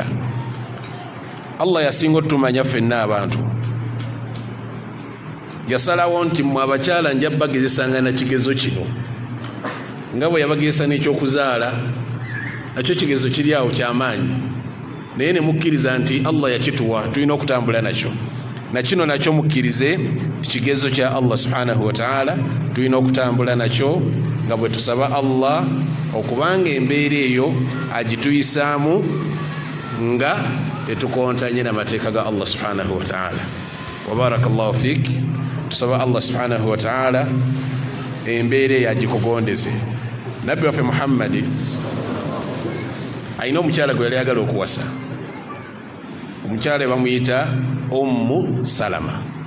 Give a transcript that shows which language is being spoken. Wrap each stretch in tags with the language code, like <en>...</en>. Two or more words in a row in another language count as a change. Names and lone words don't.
<lg>Allah yasinga otumanya ffenna abantu, yasalawo nti mmwe abakyala nja bagezesanga na kigezo kino nga bwe yabagezesa n'ekyokuzaala nakyo kigezo kiri awo kyamaanyi, naye ne mukkiriza nti Allah yakituwa tulina okutambula nakyo. Na kino nakyo mukkirize kigezo kya Allah</lg> <ar>سبحانه وتعالى,</ar> <lg>tulina okutambula nakyo nga bwe tusaba Allah okubanga embeera eyo agituyisaamu nga tetukontanye n'amateeka ga Allah subhanahu wa ta'ala.</lg> <ar>وبارك الله فيك.</ar> <lg>Tusaba Allah</lg> <ar>سبحانه وتعالى</ar> <lg>embeera eyo agikugondeze. Nabbi waffe Muhammad ayina omukyala gwe yali ayagala okuwasa. Omukyala bamuyita Ummu Salama.</lg>